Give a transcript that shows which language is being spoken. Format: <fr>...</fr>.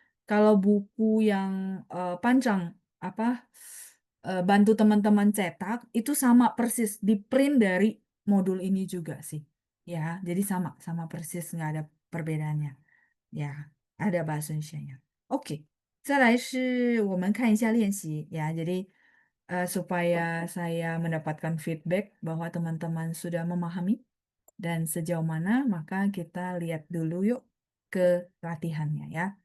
<id>Kalau buku yang panjang apa bantu teman-teman cetak itu sama persis di print dari modul ini juga sih. Ya, jadi sama sama persis nggak ada perbedaannya. Ya, ada bahasa Indonesia-nya.</id> <zh>Oke, 再来是我们看一下练习ya.</zh> <id>Jadi supaya saya mendapatkan feedback bahwa teman-teman sudah memahami dan sejauh mana, maka kita lihat dulu yuk ke latihannya ya.</id>